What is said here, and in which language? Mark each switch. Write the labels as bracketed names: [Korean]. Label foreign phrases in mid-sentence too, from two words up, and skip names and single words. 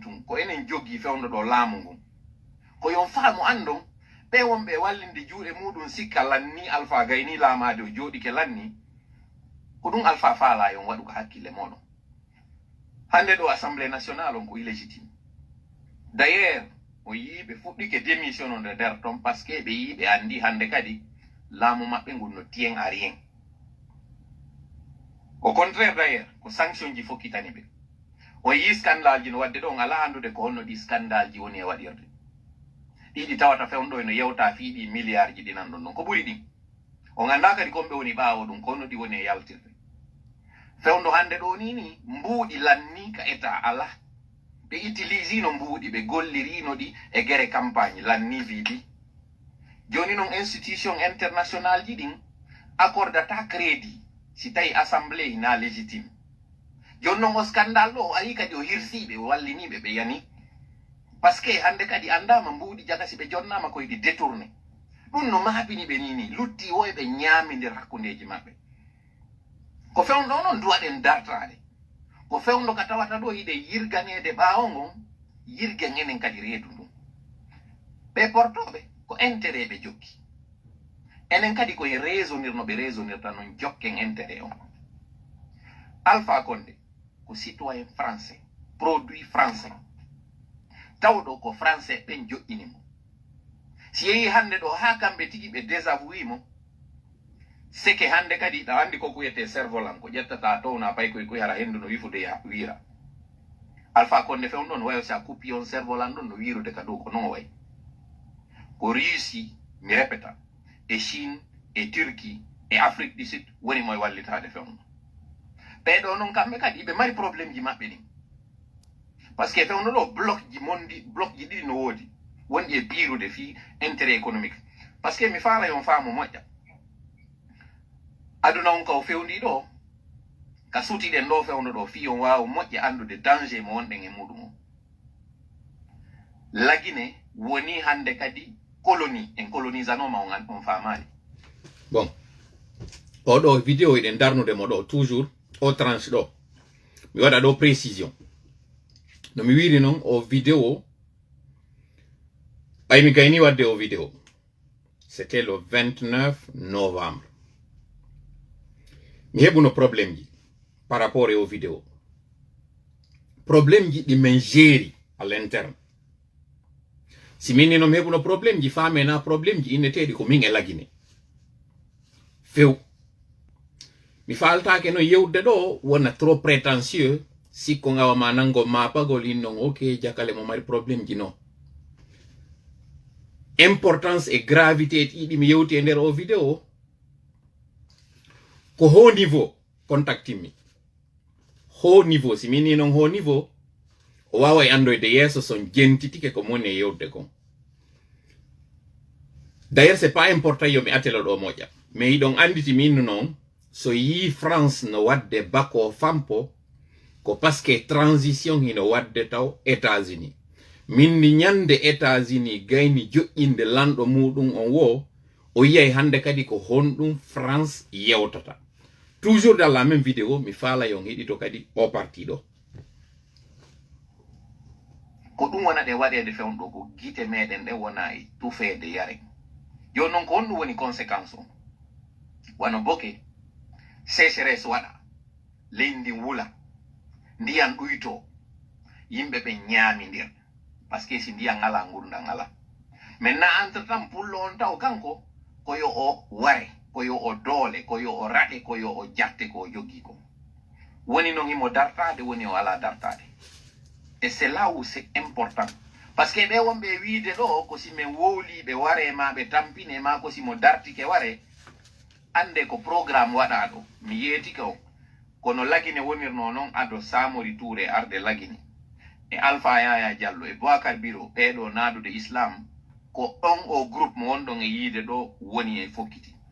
[Fula] tun ko enen joggi fewndo ɗo laamu ngun ko yon faamu andon ɓe wonɓe wallinde juuɗe muɗum sikka lanni Alpha gayni laamade o jooɗike lanni ko ɗum Alpha faala yon waɗu ko hakkille moɗon hannde ɗo [French] assemblée nationale [Fula] on ko [French] illégitime d'ailleurs [Fula] o yii ɓe fuɗɗike démission on nder ton [French] par ce que [Fula] ɓe yii ɓe anndi hannde kadi laamu maɓɓe ngun no [French] tien à rien au contraire d'ailleurs [Fula] ko sanction ji fokkitani ɓe o yii scandale ji no wadde ɗo on ala anndude ko honno ɗi scandale ji woni e waɗirde ɗiɗi tawata fewnɗo no yewta fii ɗi milliard ji ɗinan ɗon ɗon ko ɓuri ɗin on annda kadi komɓe woni ɓaawo ɗum ko honno ɗi woni e yaltirde fewndo hannde ɗo ni mbuuɗi lanni ka état ala ɓe utilisino mbuuɗi ɓe gollirino ɗi e gere campagne lanni wiiɗi joni noon [French] institution international [Fula] ji ɗin accordata crédit si tawi assemblée na légitime joni noon o scandale ɗo o ari kadi o hirsiɓe o walliniɓe ɓe yani [French] par ce que [Fula] hannde kadi andama mbuuɗi jagasi ɓe jonnama koyeɗi détourné ɗum no maabini ɓe nini lutti o eɓe ñaami nder hakkundeji maɓɓe ko fewndo noon duwaɗen dartade ko fewndo ka tawata ɗo yiɗe yirganede ɓaawo ngon yirgen enen kadi reedu ndun ɓe portoɓe ko intérêt ɓe jokki enen kadi koye raisonnir be raisonnirta non jokken intérêt on Alpha Condé ko [French] citoyen français produit français [Fula] tawɗo ko français ɓen joƴƴini mo si yehi hande ɗo ha kamɓe tigi ɓe désavoué mo seke hande kadi ɗa andi ko wiyete cerf-volant ko ƴettata towna pay koye hara hendu no wifude wiira Alpha Condé fewn ɗon wayo sa kuppi on cerf-volant ɗon no wirude ka dow ko non way ko Russie mi répéta e Chine e Turquie e Afrique du Sud woni moye wallitade fewno ɓeɗo noon kamɓe kadi ɓe mari probléme ji maɓɓe ɗin [French] par ce que [Fula] fewno ɗo bloc ji ɗiɗi no woodi wonɗi e biirude fi [French] intérêt économique par ce que [Fula] mi faala yon faamo moƴƴa aduna on ka o fewndi ɗo ka sutiɗen ɗo fewno ɗo fi on waawa moƴƴa andude danger mo wonɗen e muɗum o lagine woni hande kadi colonie en colonisanoma on faamani bon oɗo vidéo eɗen darnude mo ɗo toujours o tranche ɗo mi waɗa ɗo précision no mi wiri noon o vidéo ay mi gayni wadde o vidéo [French] c'était le 29 novembre [Fula] mi heɓuno probléme ji [French] par rapport [Fula] e o vidéo probléme ji ɗi men géri [French] à l'interne [Fula] si min ni no mi heɓuno probléme ji famena probléme ji inneteɗi ko min e lagine few mi faltake no yewde ɗo wona [French] trop prétentieux [Fula] sikko ngawama nango mapagol in non ok jakale mo mari probléme ji non [French] importance et gravité [Fula] ɗiɗi mi yewti e nder o vidéo ko [French] haut niveau [Fula] contactimi [French] haut niveau [Fula] si min ni non [French] haut niveau [Fula] o wawa e andoyde yeeso son jentitike ko moni e yewde kon [French] d'ailleurs c'est pas important [Fula] yo mi atelo ɗo moƴƴa mais yiɗon anditi min noon so yi France no wadde bako fampo ko [French] parce que transition [Fula] hino wadde taw États-Unis min ni ñande États-Unis gayni joƴƴinde lanɗo muɗum on wo o yiyay hande kadi ko honɗum France yewtata [French] toujours dans la même vidéo [Fula] mi faala yon hiɗito kadi o parti ɗo ko ɗum wona ɗe waɗede fewnɗo ko guite meɗen ɗe wona e tufede yare yo noon ko honɗum woni conséquence o wano boke sécheresse waɗa leydi wula ndiyan ɗuyto yimɓe ɓe ñaamidir [French] par ce que [Fula] si ndiyan ngala gurdam ngala maintenant entre tan pullo on taw kanko koyo o ware koyo o doole koyo o raɗe koyo o jarte ko joggi ko woni noon imo dartade woni o ala dartade [French] et c'est là où c'est important parce que [Fula] ɓe wonɓe wiide ɗo ko si min wowli ɓe ware ma ɓe tampine ma ko simo dartike ware ande ko programme waɗa ɗo mi yeetike o kono lagine wonirno noon ado Samori Touré arde lagine e Alpha Yaya Diallo e Boacar Biro ɓeɗo naadude islam ko on o groupe mo wonɗon e yiide ɗo woni e fokkiti